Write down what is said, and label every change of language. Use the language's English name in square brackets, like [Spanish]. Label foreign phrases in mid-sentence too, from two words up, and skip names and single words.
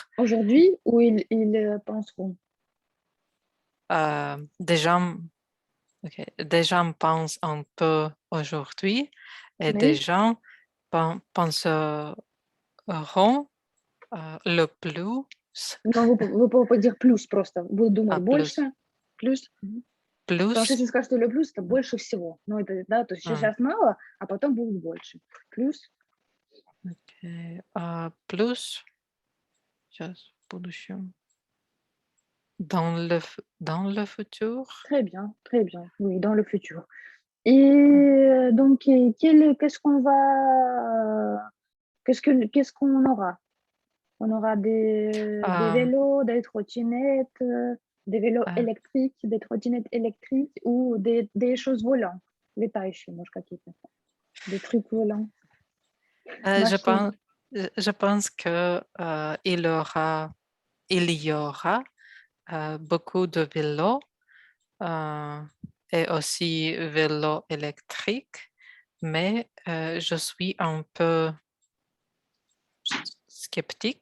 [French] Aujourd'hui, ou ils penseront? Des gens pensent un peu aujourd'hui et des gens penseront le plus. Non, vous pouvez pas dire plus [Russian] просто. Будут думать больше, [French] plus. [Russian] Потому что если скажете le plus, это больше всего. Ну, это, да, то есть сейчас мало, а потом будет больше. [French] Plus. Plus. [Russian] Сейчас, в будущем. [French] Dans le futur. Très bien, oui, dans le futur. Et donc, qu'est-ce qu'on va, qu'est-ce qu'on aura? On aura des vélos, des trottinettes, des vélos électriques, des trottinettes électriques ou des choses volantes. [Russian] Летающие, может, какие-то. [French] Des trucs volants. Je pense que il y aura beaucoup de vélos et aussi vélos électriques, mais je suis un peu sceptique.